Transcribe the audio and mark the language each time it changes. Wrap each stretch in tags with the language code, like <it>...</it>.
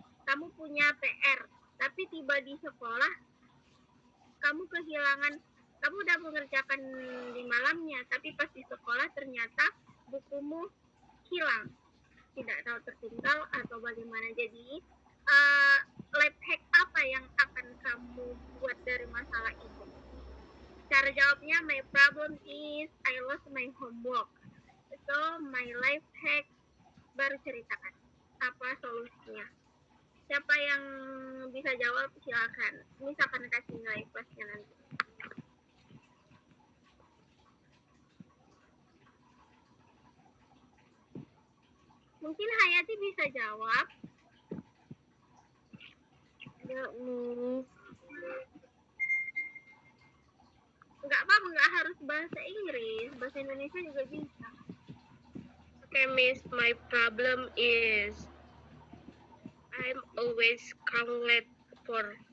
<id>Kamu punya PR, tapi tiba di sekolah kamu kehilangan. Kamu udah mengerjakan di malamnya, tapi pas di sekolah ternyata bukumu hilang, tidak tahu tertinggal atau bagaimana. Jadi life hack apa yang akan kamu buat dari masalah itu? Cara jawabnya,</id> <en>my problem is I lost my homework. So my life hack,</en> <id>baru ceritakan apa solusinya. Siapa yang bisa jawab silakan. Ini akan kasih nilai plusnya nanti. Mungkin Hayati bisa jawab. Ya, Miss. Nggak apa-apa, nggak harus bahasa Inggris, bahasa Indonesia juga bisa.</id> <en>Okay, Miss. My problem is I'm always come late for</en>